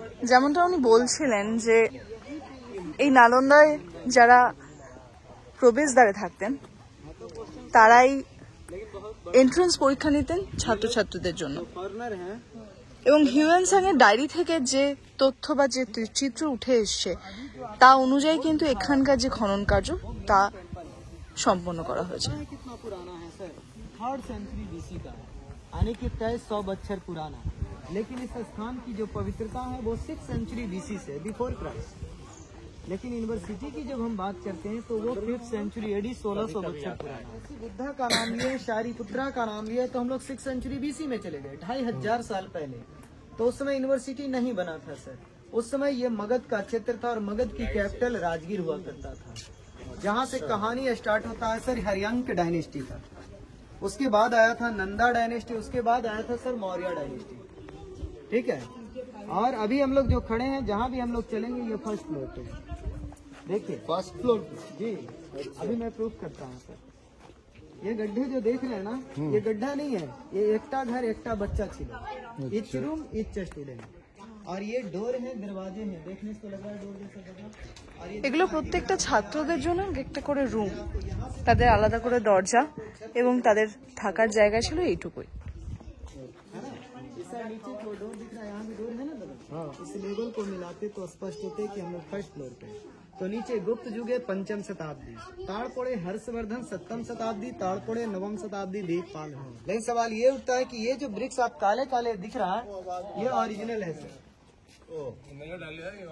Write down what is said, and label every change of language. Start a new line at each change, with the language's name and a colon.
Bangla: যেমনটা উনি বলছিলেন যে এই নালন্দায় যারা প্রবেশদ্বারে থাকতেন তারাই এন্ট্রান্স পরীক্ষা নিতেন ছাত্রছাত্রীদের জন্য। এবং হিউয়েন সাং এর ডায়েরি থেকে যে তথ্য বা যে চিত্র উঠে এসছে তা অনুযায়ী কিন্তু এখানকার যে খনন কার্য তা সম্পন্ন করা হয়েছে।
Hindi: कितना पुराना है सर? 3rd सेंचुरी बीसी का है, यानी कि 100 बछर पुराना है। लेकिन इस स्थान की जो पवित्रता है वो 6th सेंचुरी बीसी से, बिफोर क्राइस्ट। लेकिन यूनिवर्सिटी की जब हम बात करते हैं तो वो 5th सेंचुरी एडी 1600 बछर पुराना है। बुद्धा का नाम लिए, शारीपुत्रा का नाम लिए, तो हम लोग 6th सेंचुरी बीसी में चले गए, 2500 साल पहले। तो उस समय यूनिवर्सिटी नहीं बना था सर। उस समय ये मगध का क्षेत्र था, और मगध की कैपिटल राजगीर हुआ करता था। जहाँ से कहानी स्टार्ट होता है सर हरियांक डायनेस्टी का, उसके बाद आया था नंदा डायनेस्टी, उसके बाद आया था सर मौर्य डायनेस्टी। ठीक है, और अभी हम लोग जो खड़े हैं, जहाँ भी हम लोग चलेंगे, ये फर्स्ट फ्लोर पे देखिए, फर्स्ट फ्लोर जी। अभी मैं प्रूफ करता हूँ सर। ये गड्ढे जो देख रहे हैं ना, ये गड्ढा नहीं है, ये
Bangla: एकटा घर एकटा बच्चा छिलो,
Hindi: इच रूम इच स्टूडेंट। और ये डोर है, दरवाजे हैं, देखने से लग रहा है डोर जैसा लगा।
Bangla: এগুলো প্রত্যেকটা ছাত্রদের জন্য একটা করে রুম, তাদের আলাদা করে দরজা, এবং তাদের থাকার জায়গা ছিল এইটুকুই।
Hindi: नीचे को डोर दिख रहा है, यहाँ भी डोर है ना बगल। इस लेवल को मिलाते तो स्पष्ट होते कि हम लोग फर्स्ट फ्लोर पे। तो नीचे गुप्त युगे 5वीं शताब्दी, ताड़पोड़े हर्षवर्धन 7वीं शताब्दी, ताड़पोड़े 9वीं शताब्दी दीपपाल। लेकिन सवाल ये उठता है कि ये जो वृक्ष आप काले काले दिख रहा है, ये ओरिजिनल है सर।